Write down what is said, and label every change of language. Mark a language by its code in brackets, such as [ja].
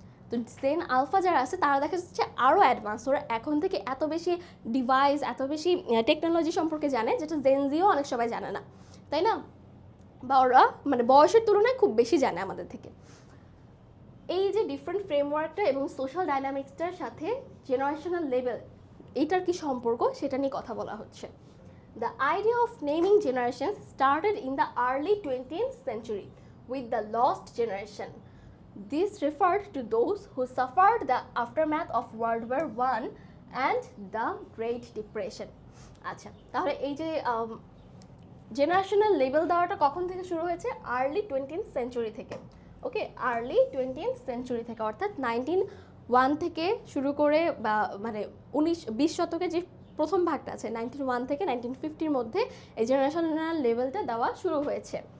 [bn] তো gen alpha যারা আছে তারা দেখা যাচ্ছে আরও অ্যাডভান্স, ওরা এখন থেকে এত বেশি ডিভাইস, এত বেশি টেকনোলজি সম্পর্কে জানে, যেটা জেন জিও অনেক সবাই জানে না, তাই না? বা ওরা মানে বয়সের তুলনায় খুব বেশি জানে আমাদের থেকে। এই যে ডিফারেন্ট ফ্রেমওয়ার্কটা এবং সোশ্যাল ডাইনামিক্সটার সাথে জেনারেশনাল লেভেল, এইটার কি সম্পর্ক সেটা নিয়ে কথা বলা হচ্ছে। [en] The idea of naming generations started in the early 20th century with the lost generation. This referred to those who suffered the aftermath of World War I and the Great Depression. [bn] আচ্ছা, তাহলে এই যে generational level দেওয়াটা কখন থেকে শুরু হয়েছে? Early 20th century থেকে। ওকে, আর্লি 20th সেঞ্চুরি থেকে, অর্থাৎ 1901 থেকে শুরু করে, বা মানে 19-20 শতকে যে প্রথম ভাগটা আছে 1901 থেকে 1950-র মধ্যে এই জেনারেশনাল লেভেলটা দেওয়া শুরু হয়েছে।